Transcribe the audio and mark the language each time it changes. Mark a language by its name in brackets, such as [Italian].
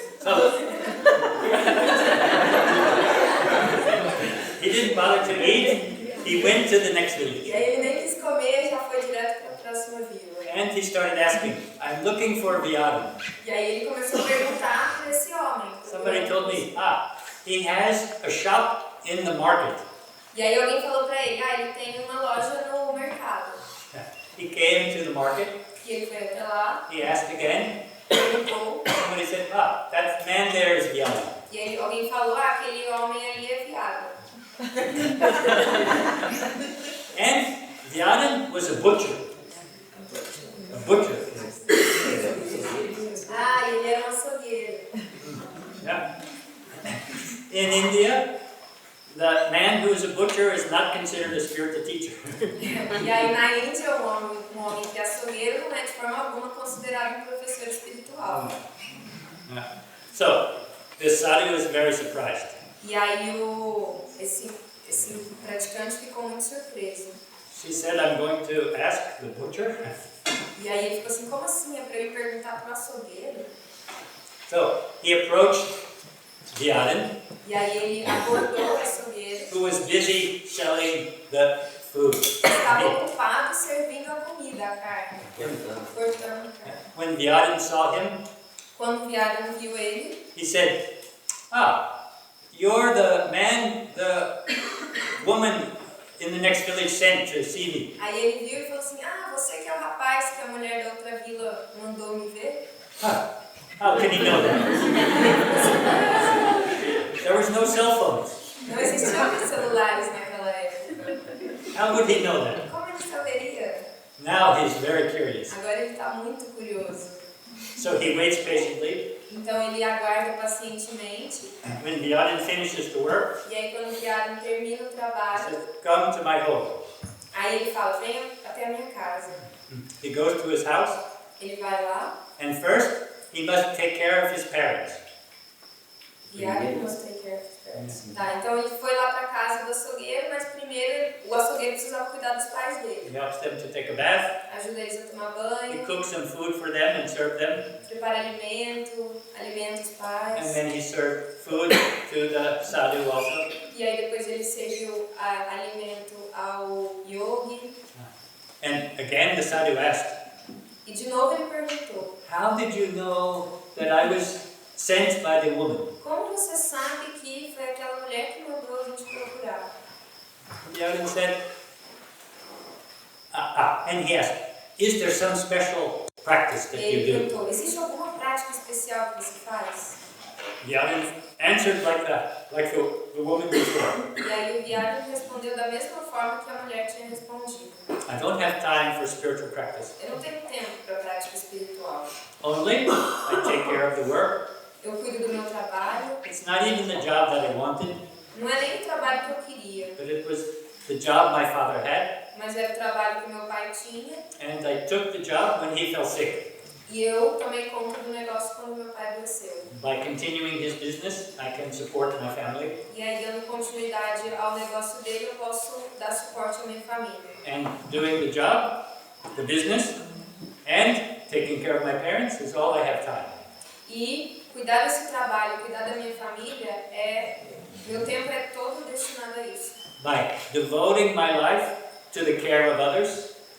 [English] So, he didn't bother to eat. He went to the next village. [Portuguese] E aí ele nem quis comer, já foi direto para a próxima vila. [English] And he started asking, I'm looking for Vyadin. [Portuguese] E aí ele começou a perguntar para esse homem. [English] Somebody told me, he has a shop in the market. [Portuguese] E aí alguém falou para ele, ele tem uma loja no mercado. [English] He came to the market. [Portuguese] E que ele foi até lá, [English] he asked again. [Portuguese] perguntou, [English] Somebody said, ah, that man there is Vyana. [Portuguese] e aí alguém falou, aquele homem ali é viado. [English] And Vyana was a butcher. A butcher. [Portuguese] Ah, ele era um açougueiro. [English] Yeah. In India, the man who is a butcher is not considered a spiritual teacher. [Portuguese] E aí na Índia, um homem que é açougueiro não é de forma alguma considerado um professor espiritual. [English] So, this sadhu was very surprised. [Portuguese] E aí esse praticante ficou muito surpreso. [English] She said, I'm going to ask the butcher. [Portuguese] E aí ele ficou assim, como assim? É para eu ir perguntar para o açougueiro? [English] So, he approached Vyana, [Portuguese] E aí ele abordou o açougueiro, [English] who was busy selling the food. [Portuguese] estava ocupado servindo a comida, a carne, Cantando. cortando a carne. [English] When Vyana saw him, [Portuguese] Quando o viado viu ele, [English] he said, ah, you're the man the woman in the next village sent to see me. [Portuguese] aí ele viu e falou assim, ah, você que é o rapaz que a mulher da outra vila mandou me ver? [English] How can he know that? There was no cell phones. [Portuguese] Não existiam celulares naquela época. [English] How would he know that? [Portuguese] Como ele saberia? [English] Now he's very curious. [Portuguese] Agora ele está muito curioso. [English] So he waits patiently. [Portuguese] Então ele aguarda pacientemente. [English] When Vyana finishes the work, [Portuguese] E aí quando o viado termina o [English] he [Portuguese] trabalho, [English] says, come to my home. [Portuguese] aí ele fala, venha até a minha casa. [English] He goes to his house, [Portuguese] Ele vai lá, [English] and first he must take care of his parents. viado must take care of his parents. [Portuguese] Tá, então ele foi lá para casa do açougueiro, mas primeiro o açougueiro precisava cuidar dos pais dele. [English] He helps them to take a bath. [Portuguese] Ajuda eles a tomar [English] He [Portuguese] banho, [English] cooks some food for them and serve them. [Portuguese] prepara alimento, alimenta os pais. [English] And then he served food to the sadhu also. [Portuguese] E aí depois ele serviu alimento ao yogi. [English] And again the sadhu asked, [Portuguese] E de novo ele perguntou, [English] how did you know that I was sent by the woman? [Portuguese] como você sabe que foi aquela mulher que mandou a gente procurar? [English] Vyana said, and he asked, is there some special practice that [Portuguese] Ele [English] you do? [Portuguese] perguntou, existe alguma prática especial que você faz? [English] Vyana answered like that, like the woman before. [Portuguese] E aí o viado respondeu da mesma forma que a mulher tinha respondido. [English] I don't have time for spiritual practice. [Portuguese] Eu não tenho tempo para prática espiritual. [English] Only I take care of the work. [Portuguese] Eu cuido do meu trabalho. [English] It's not even the job that I wanted, [Portuguese] Não é nem o trabalho que eu queria, [English] but it was the job my father had. [Portuguese] mas era o trabalho que meu pai tinha. [English] And I took the job when he fell sick. [Portuguese] E eu tomei conta do negócio quando meu pai adoeceu. [English] By continuing his business, I can support my family. [Portuguese] E aí, dando continuidade ao negócio dele, eu posso dar suporte à minha família. [English] And doing the job, the business, and taking care of my parents is all I have time. [Portuguese] E cuidar desse trabalho, cuidar da minha família, meu tempo é todo destinado a isso. [English] By devoting my life to the care of others,